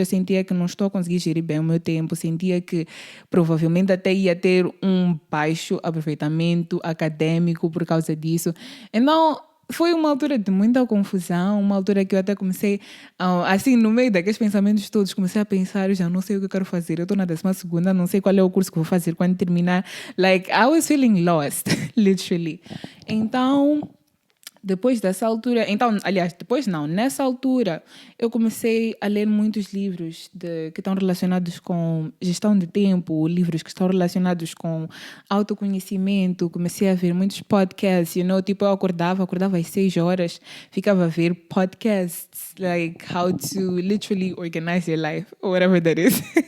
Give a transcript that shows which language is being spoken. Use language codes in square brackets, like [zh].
[pt] Eu sentia que não estou a conseguir gerir bem o meu tempo, sentia que provavelmente até ia ter um baixo aproveitamento acadêmico por causa disso. Então, foi uma altura de muita confusão, uma altura que eu até comecei, assim, no meio daqueles pensamentos todos, comecei a pensar, eu já não sei o que eu quero fazer, eu estou na 12ª, não sei qual é o curso que vou fazer quando terminar. [en] Like, I was feeling lost, literally. [pt] Então, depois dessa altura, então, aliás, depois não, nessa altura, eu comecei a ler muitos livros que estão relacionados com gestão de tempo, livros que estão relacionados com autoconhecimento, comecei a ver muitos podcasts, tipo, eu acordava às 6 horas, ficava a ver podcasts, [en] like how to literally organize your life, or whatever that is.